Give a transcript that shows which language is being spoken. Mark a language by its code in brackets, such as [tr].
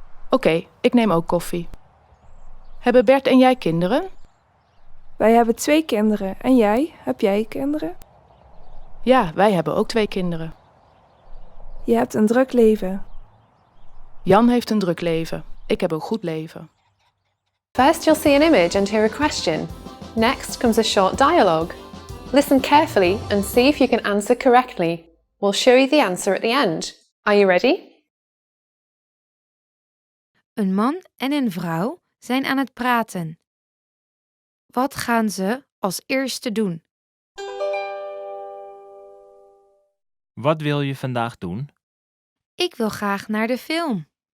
[nl] Oké, ik neem ook koffie. Hebben Bert en jij kinderen? Wij hebben 2 kinderen. En jij? Heb jij kinderen? Ja, wij hebben ook 2 kinderen. Je hebt een druk leven. Jan heeft een druk leven. Ik heb een goed leven. [en] First you'll see an image and hear a question. Next comes a short dialogue. Listen carefully and see if you can answer correctly. We'll show you the answer at the end. Are you ready? [nl] Een man en een vrouw zijn aan het praten. Wat gaan ze als eerste doen? Wat wil je vandaag doen? Ik wil graag naar de film.